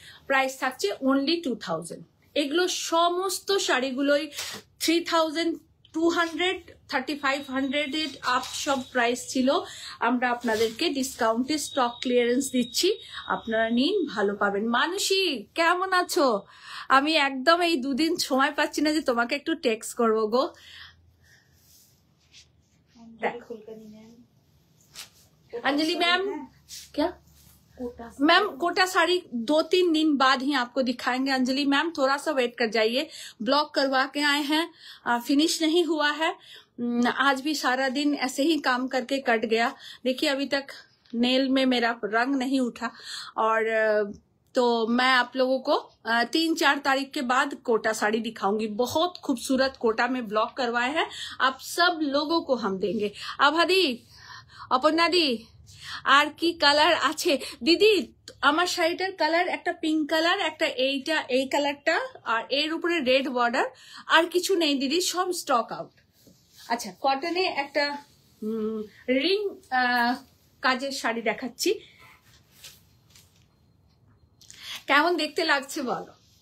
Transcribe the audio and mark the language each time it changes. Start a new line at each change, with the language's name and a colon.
Bangla: Price থাকছে only 2000। এগুলো সমস্ত শাড়িগুলোই 3200, 3500 আপ সব প্রাইস ছিল। আমরা আপনাদেরকে ডিসকাউন্টে স্টক ক্লিয়ারেন্স দিচ্ছি, আপনারা নিন, ভালো পাবেন। মানসী কেমন আছো? আমি একদম এই দুদিন সময় পাচ্ছি না যে তোমাকে একটু টেক্সট করবো গো।
Hindi: अंजलि मैम क्या मैम कोटा साड़ी 2-3 दिन बाद ही आपको दिखाएंगे। अंजलि मैम थोड़ा सा वेट कर जाइए, ब्लॉक करवा के आए हैं, फिनिश नहीं हुआ है। आज भी सारा दिन ऐसे ही काम करके कट गया। देखिए अभी तक नेल में मेरा रंग नहीं उठा, और तो मैं आप लोगों को 3-4 तारीख के बाद कोटा साड़ी दिखाऊंगी। बहुत खूबसूरत कोटा में ब्लॉक करवाए हैं, आप सब लोगों को हम देंगे। अब हदी
Bangla: অপর্ণা দি আর কি কালার আছে? দিদি আমার শাড়িটার কালার একটা পিঙ্ক কালার, একটা এইটা এই কালারটা, আর এর উপরে রেড বর্ডার, আর কিছু নেই দিদি, সব স্টক আউট। আচ্ছা কটনে একটা রিং কাজের শাড়ি দেখাচ্ছি, কেমন দেখতে লাগছে বলো?